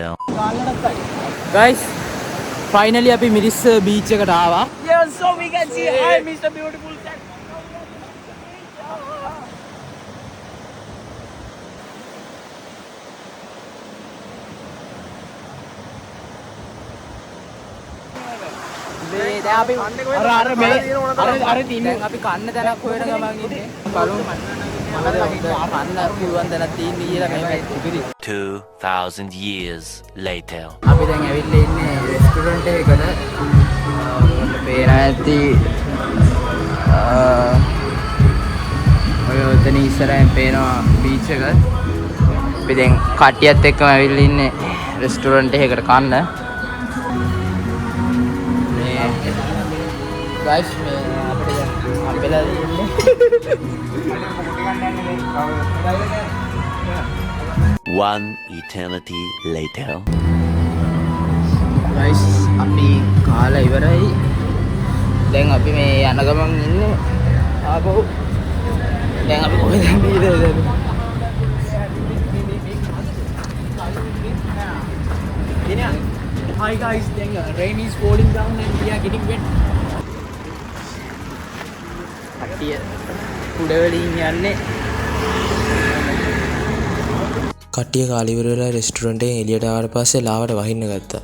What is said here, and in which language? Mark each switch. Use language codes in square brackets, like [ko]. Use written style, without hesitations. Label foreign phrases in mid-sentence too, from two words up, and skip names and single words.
[en] Guys, finally [si] අපි මිරිස් බීච් එකට ආවා. [en] Yeah, so we can see hi Mr. Beautiful Cat. [si] මේ දැන් අපි අර තින්නේ අපි කන්න තැනක් හොයන ගමන් ඉන්නේ. බලමු. කන්න පුළුවන් තැනක් තියෙන්නේ කියලා මේ ඉදිරි [en] 2,000 years later. [si] අපි දැන් ඇවිල්ලා ඉන්නේ රෙස්ටුරන්ට් එකකට. පේන ඇති ඔය උතන ඉස්සරහින් පේනවා බීච් එක. අපි දැන් කට්ටියත් එක්කම ඇවිල්ලා ඉන්නේ රෙස්ටුරන්ට් එකකට කන්න. මේ ගයිස් මේ අපිට දැන් හම්බෙලා ඉන්නේ. [en] One eternity later. [si] ගයිස් අපි කාලා ඉවරයි. දැන් අපි මේ යන ගමන් ඉන්නේ ආපහු. දැන් අපි කොහෙද යන්නේ? [en] Hi guys, then rain is falling down and we are getting wet. [si] කට්ටිය උඩවලින් යන්නේ. කට්ටිය කාලේ ඉවර වෙලා රෙස්ටුරන්ට් එකෙන් එළියට ආවට පස්සේ ලාවට වහින්න ගත්තා.